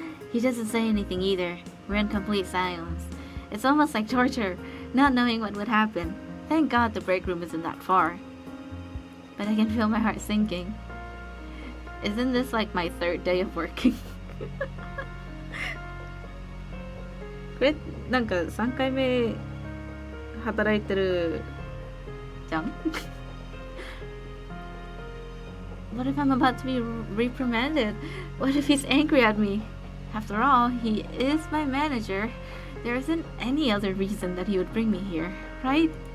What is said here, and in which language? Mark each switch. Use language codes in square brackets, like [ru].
[en] He doesn't say anything either. We're in complete silence. It's almost like torture, not knowing what would happen. Thank God the break room isn't that far. But I can feel my heart sinking. Isn't this like my third day of working? [ja] これなんか3回目働いてるじゃん? [en] What if I'm about to be reprimanded? What if he's angry at me? After all, he is my manager. There isn't any other reason that he would bring me here, right?